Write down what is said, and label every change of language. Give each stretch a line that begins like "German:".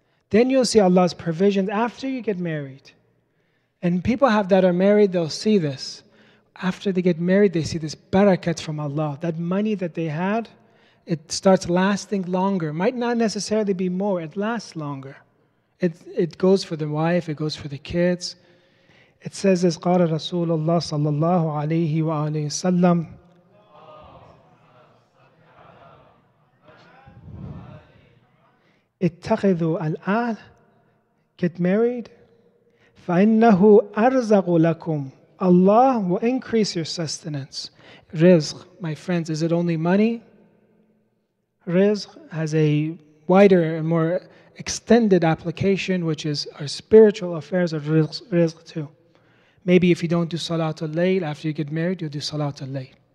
English: Then you'll see Allah's provisions after you get married. And people that are married, they'll see this. After they get married, they see this barakat from Allah. That money that they had, it starts lasting longer. Might not necessarily be more, it lasts longer. It goes for the wife, it goes for the kids. It says as
Arabic: قال رسول الله صلى الله عليه وآله وسلم اتخذوا الآن,
English: get married,
Arabic: فإنه أرزق لكم.
English: Allah will increase your sustenance. Rizq, my friends, is it only money? Rizq has a wider and more extended application, which is our spiritual affairs of rizq too. Maybe if you don't do Salatul Layl after you get married, you'll do Salatul Layl.